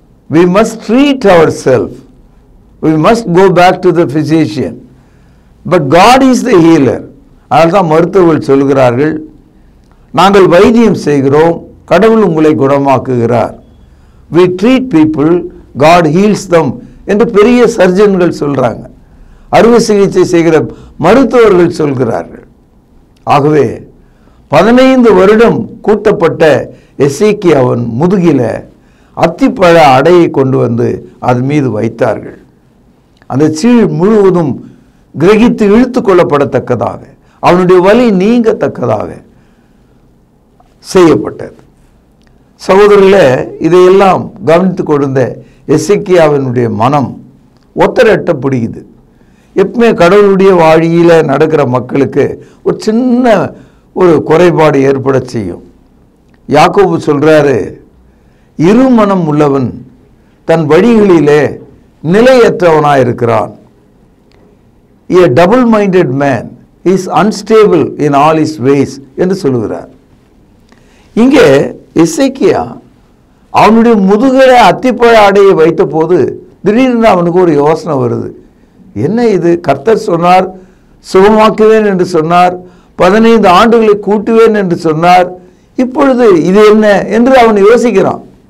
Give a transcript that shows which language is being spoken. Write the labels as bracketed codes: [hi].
[en] We must treat ourselves. We must go back to the physician. But God is the healer. [ta] அதனால தான் மருத்துவர்கள் சொல்கிறார்கள், நாங்கள் வைத்தியம் செய்கிறோம், கடவுள் உங்களை குணமாக்குகிறார். [en] We treat people, God heals them [ta] என்று பெரிய சர்ஜன்கள் சொல்றாங்க, அறுவை சிகிச்சை செய்கிற மருத்துவர்கள் சொல்கிறார்கள். ஆகவே 15 வருடம் கூட்டப்பட்ட எசேக்கியாவின் முதுகில அத்திப்பழ அடையை கொண்டு வந்து அது மீது வைத்தார்கள். அந்த சீழ் முழுவதும் கிரகித்து இழுத்து கொள்ளப்படத்தக்கதாக, அவனுடைய வலி நீங்கத்தக்கதாக செய்யப்பட்டது. சகோதரர்களே, இதையெல்லாம் கவனித்து கொண்ட எசேக்கியாவினுடைய மனம் ஒத்தரட்ட பிடிக்குது. எப்பவுமே கடவுளுடைய வழியில் நடக்கிற மக்களுக்கு ஒரு சின்ன ஒரு குறைபாடு ஏற்பட செய்யும். யாக்கோபு சொல்றாரு, இருமனம் உள்ளவன் தன் வழிகளிலே நிலையற்றவனாயிருக்கிறான். [en] A double-minded man is unstable in all his ways [ta] என்று சொல்லுகிறார். இங்கே எசேக்கியா அவனுடைய முதுகில அத்திப்பழ அடையை வைத்த போது திடீர்னு அவனுக்கு ஒரு யோசனை வருது. என்ன இது, கர்த்தர் சொன்னார் சுகமாக்குவேன் என்று சொன்னார், 15 ஆண்டுகளை கூட்டுவேன் என்று சொன்னார், இப்பொழுது இது என்ன என்று அவன் யோசிக்கிறான்.